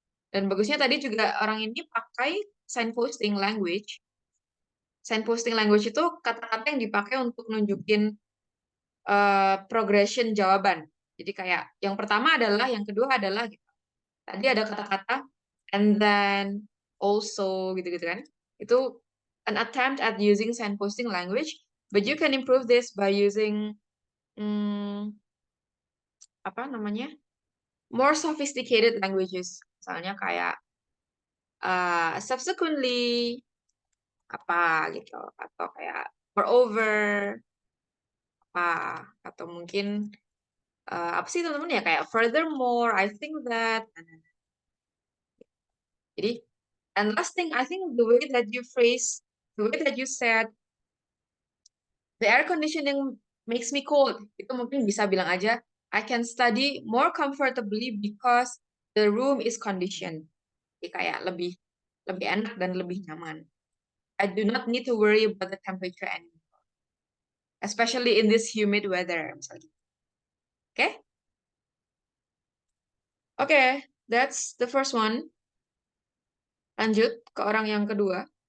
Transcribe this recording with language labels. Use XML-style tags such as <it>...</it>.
<id>Dan bagusnya tadi juga orang ini pakai signposting language. Signposting language itu kata-kata yang dipakai untuk nunjukin progression jawaban. Jadi kayak yang pertama adalah, yang kedua adalah gitu. Tadi ada kata-kata and then also gitu-gitu kan.</id> <en>Itu an attempt at using signposting language, but you can improve this by using apa namanya? More sophisticated languages.</en> <id>Misalnya kayak subsequently apa gitu, atau kayak moreover apa, atau mungkin apa sih teman-teman ya, kayak furthermore, I think that. Jadi</id> <en>And last thing, I think the way that you said, the air conditioning makes me cold.</en> <id>Itu mungkin bisa bilang aja,</id> <en>I can study more comfortably because the room is conditioned.</en> <id>Jadi kayak lebih enak dan lebih nyaman.</id> <en>I do not need to worry about the temperature anymore, especially in this humid weather. Misalnya. Okay? Okay, that's the first one.</en> <id>Lanjut ke orang yang kedua.</id>